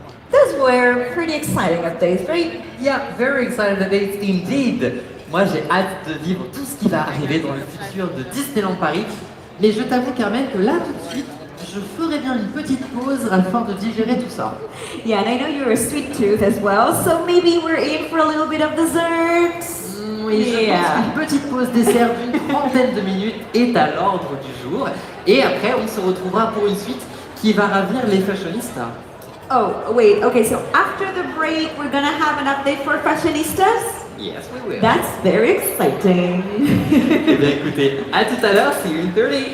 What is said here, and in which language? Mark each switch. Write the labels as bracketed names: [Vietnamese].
[English] Those were pretty exciting updates, right? Yeah, very excited updates indeed. [French] Moi, j'ai hâte de vivre tout ce qui va arriver dans le futur de Disneyland Paris. Mais je t'avoue, Carmen, que là, tout de suite, je ferais bien une petite pause afin de digérer tout ça. [English] Yeah, and I know you're a sweet tooth as well, so maybe we're in for a little bit of dessert. [French] Oui, je pense qu'une petite pause dessert d'une trentaine de minutes est à l'ordre du jour. Et après, on se retrouvera pour une suite qui va ravir les fashionistas. [English] Oh, wait, okay, so after the break, we're gonna have an update for fashionistas? Yes, we will. That's very exciting. [French] Eh bien, écoutez, à tout à l'heure, [English] see you in 30.